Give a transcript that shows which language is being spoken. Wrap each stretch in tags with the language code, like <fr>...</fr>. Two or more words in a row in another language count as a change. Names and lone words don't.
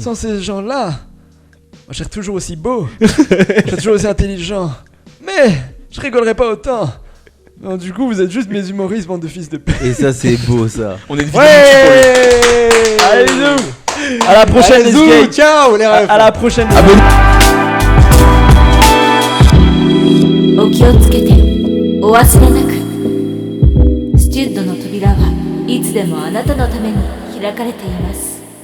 <fr>Sans ces gens-là, moi je serais toujours aussi beau, je serais toujours aussi intelligent. Mais je rigolerais pas autant. Non, du coup vous êtes juste mes humoristes, bande de fils de p. Et ça c'est beau ça. On est une vidéo Allez, bisous. À la prochaine, les gays. Ciao les refs. À la prochaine.</fr> <ja>お気をつけてお忘れなくスチュッドの扉はいつでもあなたのために開かれています</ja>